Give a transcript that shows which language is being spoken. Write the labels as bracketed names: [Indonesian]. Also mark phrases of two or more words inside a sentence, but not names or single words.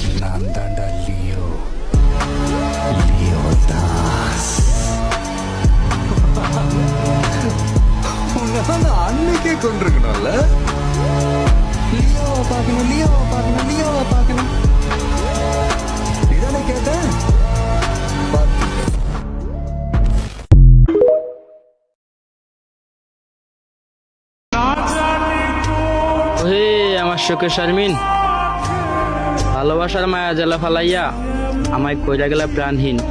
[Tamil] நான் தாண்டா லியோ, லியோ தாஸ். அன்னைக்கே கொண்டிருக்கணும்ல. லியோவை பார்க்கணும், லியோவை பார்க்கணும், லியோவை பார்க்கணும். இதானே கேட்டேன். [Bangla] ওহে আমার শোকে শারমিন, ভালোবাসার মায়া জ্বালা ফালাইয়া আমায় কইরা গেলা প্রাণহীন।